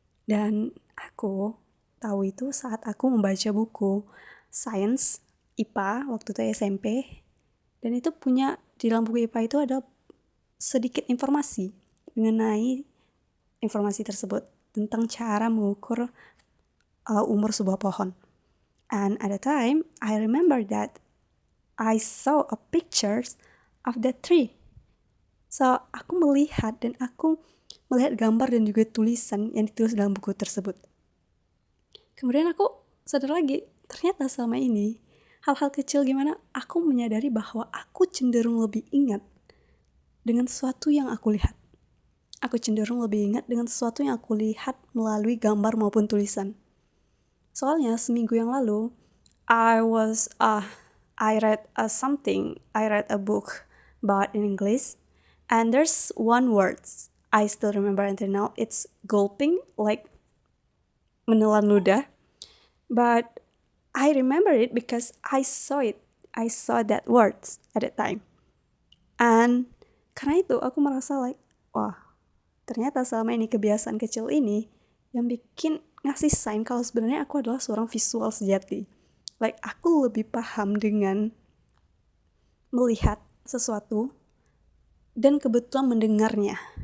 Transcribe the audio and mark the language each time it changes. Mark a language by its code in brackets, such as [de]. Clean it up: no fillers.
[id] Dan aku tahu itu saat aku membaca buku Science IPA waktu itu SMP. Dan itu di dalam buku IPA itu ada sedikit informasi mengenai informasi tersebut tentang cara mengukur umur sebuah pohon. [en] And at the time, I remember that I saw a pictures of the tree. [id] So, aku melihat gambar dan juga tulisan yang ditulis dalam buku tersebut. Kemudian aku sadar lagi, ternyata selama ini, hal-hal kecil gimana aku menyadari bahwa aku cenderung lebih ingat dengan sesuatu yang aku lihat. Aku cenderung lebih ingat dengan sesuatu yang aku lihat melalui gambar maupun tulisan. Soalnya seminggu yang lalu, [en] I read a book about in English, and there's one word I still remember until now. It's gulping, like [id] menelan ludah. [en] But I remember it because I saw it. I saw that word at that time. [id] And karena itu aku merasa wah, ternyata selama ini kebiasaan kecil ini yang bikin ngasih sign kalau sebenarnya aku adalah seorang visual sejati. Aku lebih paham dengan melihat sesuatu dan kebetulan mendengarnya.